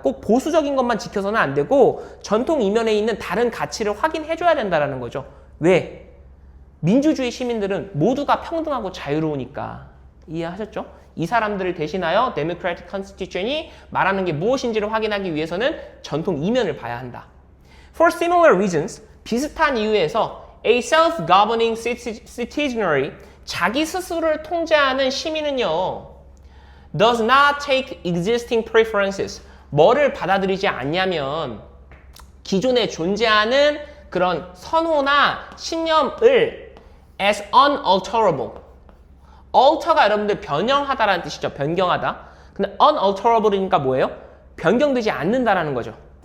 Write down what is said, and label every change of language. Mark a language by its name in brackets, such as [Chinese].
[Korean] 꼭 보수적인 것만 지켜서는 안 되고 전통 이면에 있는 다른 가치를 확인해줘야 된다는 거죠. 왜? 민주주의 시민들은 모두가 평등하고 자유로우니까. 이해하셨죠? 이 사람들을 대신하여 Democratic Constitution이 말하는 게 무엇인지를 확인하기 위해서는 전통 이면을 봐야 한다. [English] For similar reasons, [Korean] 비슷한 이유에서 [English] A self-governing citizenry, [Korean] 자기 스스로를 통제하는 시민은요 [English] does not take existing preferences. [Korean] 뭐를 받아들이지 않냐면 기존에 존재하는 그런 선호나 신념을 [English] as unalterable. [Korean] alter가 여러분들 변형하다라는 뜻이죠. 변경하다. 근데 unalterable이니까 뭐예요? 변경되지 않는다라는 거죠.